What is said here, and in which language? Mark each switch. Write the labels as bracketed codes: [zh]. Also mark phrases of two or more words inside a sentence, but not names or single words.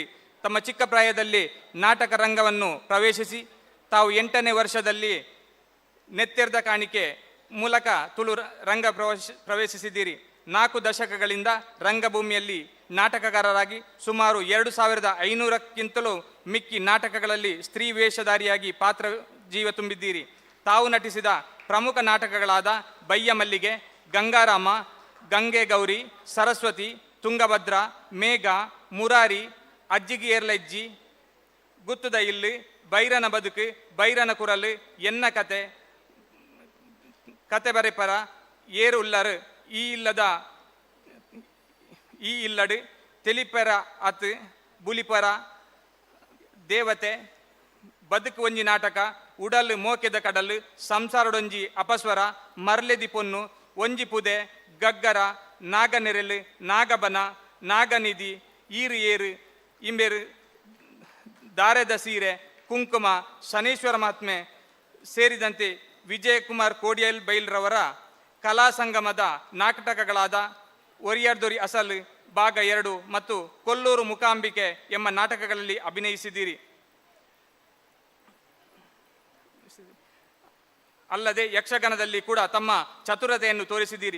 [kn] ತಮ್ಮ ಚಿಕ್ಕ ಪ್ರಾಯದಲ್ಲಿ ನಾಟಕ ರಂಗವನ್ನು ಪ್ರವೇಶಿಸಿ ತಾವು 8ನೇ ವರ್ಷದಲ್ಲಿ ನೆತ್ತೆರ್ದ ಕಾಣಿಕೆ ಮೂಲಕ ತುಳು ರಂಗ ಪ್ರವೇಶಿಸಿದ್ದೀರಿ. 4 ದಶಕಗಳಿಂದ ರಂಗಭೂಮಿಯಲ್ಲಿ ನಾಟಕಕಾರರಾಗಿ ಸುಮಾರು 2500ಕ್ಕಿಂತಲೂ ಮಿಕ್ಕಿ ನಾಟಕಗಳಲ್ಲಿ ಸ್ತ್ರೀ ವೇಷಧಾರಿಯಾಗಿ ಪಾತ್ರ ಜೀವ ತುಂಬಿದ್ದೀರಿ. ತಾವು ನಟಿಸಿದ ಪ್ರಮುಖ ನಾಟಕಗಳಾದ ಬಯ್ಯ ಮಲ್ಲಿಗೆ, ಗಂಗಾರಾಮ, ಗಂಗೆ ಗೌರಿ, ಸರಸ್ವತಿ, ತುಂಗಭದ್ರ, ಮೇಘ, ಮುರಾರಿ, ಅಜ್ಜಿಗೆ ಏರ್ಲಜ್ಜಿ, ಗುತ್ತುದ ಇಲ್ಲಿ, ಬೈರನ ಬದುಕು, ಬೈರನ ಕುರಲು, ಎನ್ನ ಕತೆ, ಕತೆ ಬರೆಪರ, ಏರು ಉಲ್ಲರು, ಈ ಇಲ್ಲಡು, ತೆಲಿಪರ ಅತ್, ಬುಲಿಪರ, ದೇವತೆ, ಬದುಕು ಒಂಜಿ ನಾಟಕ, ಉಡಲು ಮೋಕೆದ ಕಡಲು, ಸಂಸಾರಡೊಂಜಿ ಅಪಸ್ವರ, ಮರ್ಲೆದಿ ಪೊನ್ನು, ಒಂಜಿ ಪುದೆ, ಗಗ್ಗರ, ನಾಗನೆರೆಲು, ನಾಗಬನ, ನಾಗನಿಧಿ, ಈರು ಏರು, ಇಂಬೆರು, ದಾರೆದ ಸೀರೆ, ಕುಂಕುಮ, ಶನೀಶ್ವರ ಮಹಾತ್ಮೆ ಸೇರಿದಂತೆ ವಿಜಯಕುಮಾರ್ ಕೋಡಿಯಲ್ ಬೈಲ್ರವರ ಕಲಾ ಸಂಗಮದ ನಾಟಕಗಳಾದ ಒರಿಯರ್ದೊರಿ ಅಸಲು ಭಾಗ 2 ಮತ್ತು ಕೊಲ್ಲೂರು ಮುಕಾಂಬಿಕೆ ಎಂಬ ನಾಟಕಗಳಲ್ಲಿ ಅಭಿನಯಿಸಿದ್ದೀರಿ. ಅಲ್ಲದೆ ಯಕ್ಷಗಾನದಲ್ಲಿ ಕೂಡ ತಮ್ಮ ಚತುರತೆಯನ್ನು ತೋರಿಸಿದ್ದೀರಿ.